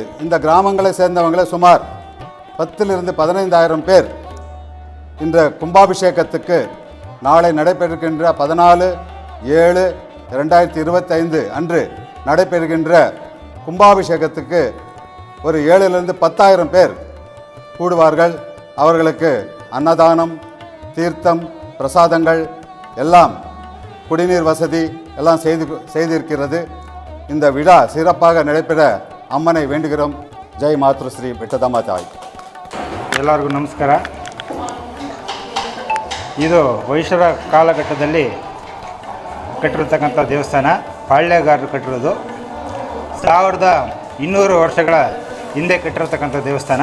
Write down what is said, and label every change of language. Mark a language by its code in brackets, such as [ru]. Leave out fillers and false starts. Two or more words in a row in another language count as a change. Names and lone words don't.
[ta] இந்த கிராமங்களை சேர்ந்தவங்களே சுமார் 10,000 to 15,000 பேர் இந்த கும்பாபிஷேகத்துக்கு நாளை நடைபெறுகின்ற 14/7/2025 அன்று நடைபெறுகின்ற கும்பாபிஷேகத்துக்கு ஒரு 7,000 to 10,000 பேர் கூடுவார்கள். அவர்களுக்கு அன்னதானம், தீர்த்தம், பிரசாதங்கள் எல்லாம், குடிநீர் வசதி எல்லாம் செய்திருக்கிறது. இந்த விழா சிறப்பாக நடைபெற ಅಮ್ಮனை வேண்டுகிறோம். [kn] ಜೈ ಮಾತೃಶ್ರೀ ಬೆಟ್ಟದಮ್ಮ ತಾಯಿ. ಎಲ್ಲರಿಗೂ ನಮಸ್ಕಾರ. ಇದು ವೈಶ್ವರ ಕಾಲಘಟ್ಟದಲ್ಲಿ ಕಟ್ಟಿರತಕ್ಕಂಥ ದೇವಸ್ಥಾನ, ಪಾಳ್ಯಗಾರರು ಕಟ್ಟಿರೋದು. 1200 ವರ್ಷಗಳ ಹಿಂದೆ ಕಟ್ಟಿರತಕ್ಕಂಥ ದೇವಸ್ಥಾನ.